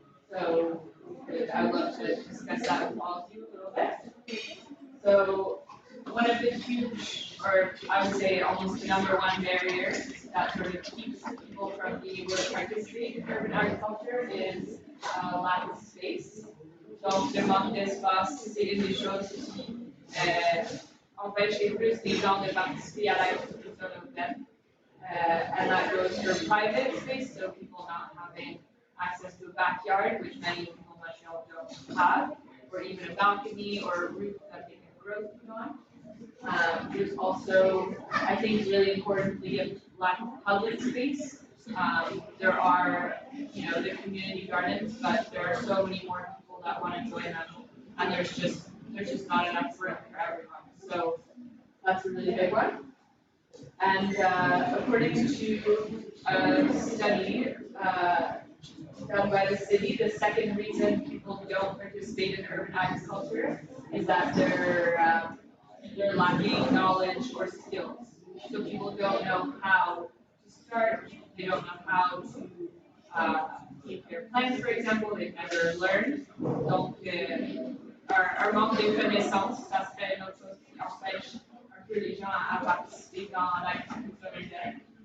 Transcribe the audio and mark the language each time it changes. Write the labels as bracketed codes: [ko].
[en] So I would love to discuss that with all of you a little bit. So one of the huge, or I would say almost the number one barrier that sort of keeps people from being able to participate in urban agriculture is lack of space. [fr] Donc, le manque d'espace, c'est une des choses qui empêche les plus les gens de participer à l'agriculture urbaine. [en] And that goes for private space, so people not having access to a backyard, which many people in Montreal don't have, or even a balcony or a roof that they can grow food on. There's also, I think, really importantly, a lack of public space. There are, the community gardens, but there are so many more people that want to join them, and there's just not enough room for everyone. So that's a really big one. And according to a study done by the city, the second reason people don't participate in urban agriculture is that they're lacking knowledge or skills. So people don't know how to start, they don't know how to keep their plants, for example, they've never learned. [fr] Donc, un manque de connaissances, ça serait une autre chose qui empêche un peu les gens à participer dans l'agriculture urbaine.